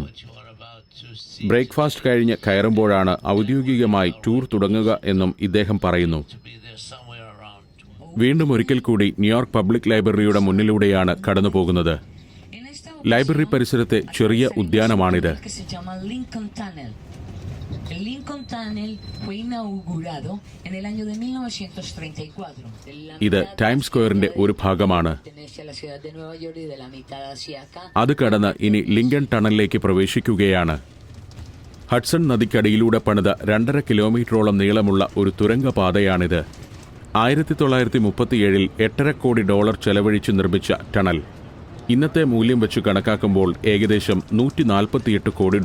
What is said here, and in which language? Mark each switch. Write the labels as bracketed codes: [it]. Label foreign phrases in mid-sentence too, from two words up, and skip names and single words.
[ml] ബ്രേക്ക്ഫാസ്റ്റ് കഴിഞ്ഞ് കയറുമ്പോഴാണ് ഔദ്യോഗികമായി ടൂർ തുടങ്ങുക എന്നും ഇദ്ദേഹം പറയുന്നു. വീണ്ടും ഒരിക്കൽ കൂടി ന്യൂയോർക്ക് പബ്ലിക് ലൈബ്രറിയുടെ മുന്നിലൂടെയാണ് കടന്നുപോകുന്നത്. ലൈബ്രറി പരിസരത്തെ ചെറിയ ഉദ്യാനമാണിത്. [es] El Lincoln Tunnel fue inaugurado en el año de 1934. [ml] ഇത് ടൈംസ് സ്ക്വയറിന്റെ ഒരു ഭാഗമാണ്. അത് കടന്ന് ഇനി ലിങ്കൺ ടണലിലേക്ക് പ്രവേശിക്കുകയാണ്. ഹഡ്സൺ നദിക്കടിയിലൂടെ പണിത 2.5 കിലോമീറ്ററോളം നീളമുള്ള ഒരു തുരങ്കപാതയാണിത്. 1937 $8.5 കോടി ചെലവഴിച്ച് നിർമ്മിച്ച ടണൽ ഇന്നത്തെ മൂല്യം വെച്ച് കണക്കാക്കുമ്പോൾ ഏകദേശം $148 കോടി.